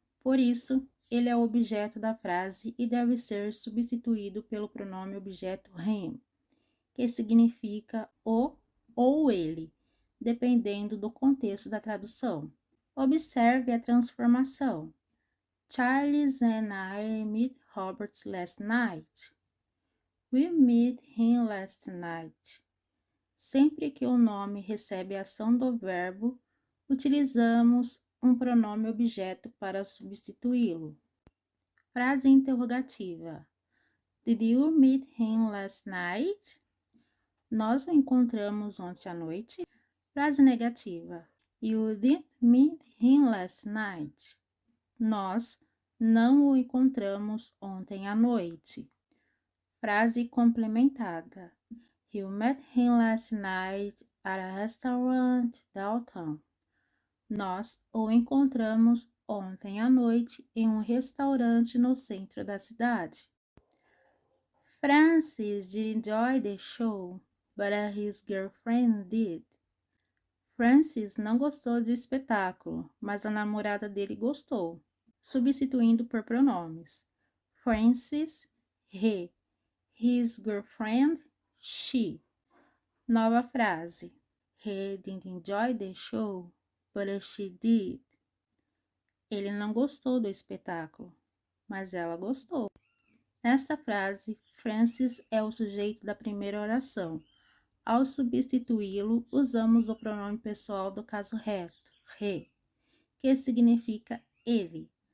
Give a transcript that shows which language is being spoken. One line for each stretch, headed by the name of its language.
Portuguese: Por isso, ele é o objeto da frase e deve ser substituído pelo pronome objeto him, que significa o ou ele, dependendo do contexto da tradução. Observe a transformação.
English: Charles and I met Robert last night. We met him last night.
Portuguese: Sempre que o nome recebe a ação do verbo, utilizamos um pronome objeto para substituí-lo. Frase interrogativa.
English: Did you meet him last night?
Portuguese: Nós o encontramos ontem à noite. Frase negativa.
English: You didn't meet him last night.
Portuguese: Nós não o encontramos ontem à noite. Frase complementada.
English: You met him last night at a restaurant downtown.
Portuguese: Nós o encontramos ontem à noite em um restaurante no centro da cidade.
English: Francis didn't enjoy the show, but his girlfriend did.
Portuguese: Francis não gostou do espetáculo, mas a namorada dele gostou. Substituindo por pronomes. Francis, he. His girlfriend, she. Nova frase.
English: He didn't enjoy the show, but she did.
Portuguese: Ele não gostou do espetáculo, mas ela gostou. Nesta frase, Francis é o sujeito da primeira oração. Ao substituí-lo, usamos o pronome pessoal do caso reto, he, que significa ele.